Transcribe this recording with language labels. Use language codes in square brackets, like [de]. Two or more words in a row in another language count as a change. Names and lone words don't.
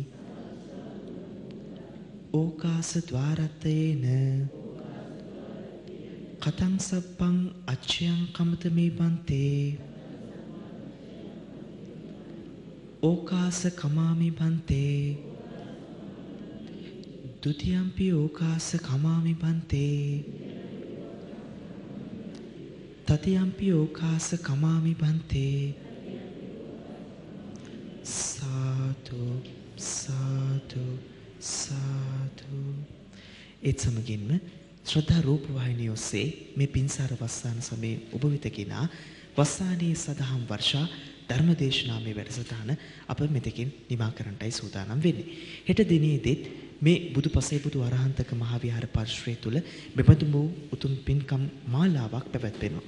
[pi] ඕකාස ద్వාරතේන කතං සබ්බං අච්ඡයං කමතමේ බන්තේ ඕකාස කමාමි බන්තේ ဒ ුතියම්පි ඕකාස කමාමි බන්තේ තතියම්පි ඕකාස කමාමි බන්තේ. සාදු සාදු සාදු. [si] ඒත් සමගින්ම ශ්‍රද්ධා රූප වාහිනිය ඔස්සේ මේ පින්සාර වස්සාන සමයේ ඔබ වෙත ගෙනා වස්සානයේ සදහම් වර්ෂා ධර්මදේශනාමය වැඩසටහන අප මෙතකින් නිමා කරන්නටයි සූදානම් වෙන්නේ. හෙට දිනේදීත් මේ බුදුපසේ බුදු අරහන්තක මහවිහාර පරිශ්‍රය තුල මෙබඳු වූ උතුම් පින්කම් මාලාවක් පැවැත්වෙනවා.